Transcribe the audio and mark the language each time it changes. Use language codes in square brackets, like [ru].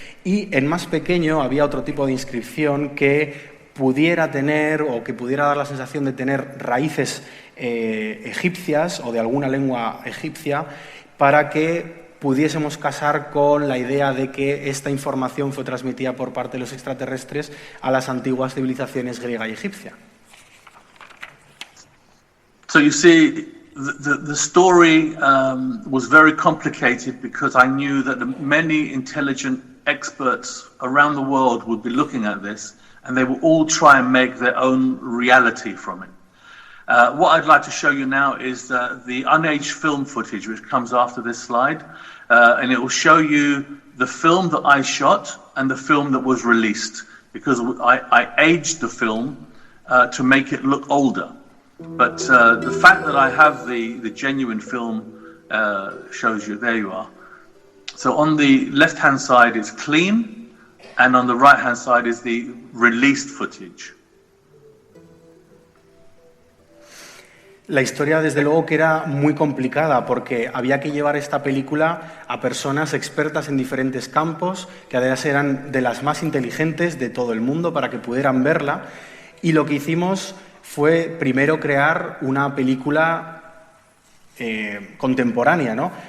[es] Y en más pequeño había otro tipo de inscripción que pudiera tener, o que pudiera dar la sensación de tener raíces egipcias o de alguna lengua egipcia, para que pudiésemos casar con la idea de que esta información fue transmitida por parte de los extraterrestres a las antiguas civilizaciones griega y egipcia. [en] So you see, the story was very complicated because I knew that many intelligent experts around the world would be looking at this, and they will all try and make their own reality from it. What I'd like to show you now is the unaged film footage, which comes after this slide, and it will show you the film that I shot and the film that was released, because I aged the film to make it look older. But the fact that I have the genuine film shows you, there you are. So on the left-hand side is clean, and on the right-hand side is the released footage. [es] La historia, desde luego, que era muy complicada porque había que llevar esta película a personas expertas en diferentes campos, que además eran de las más inteligentes de todo el mundo para que pudieran verla. Y lo que hicimos fue primero crear una película contemporánea, ¿no?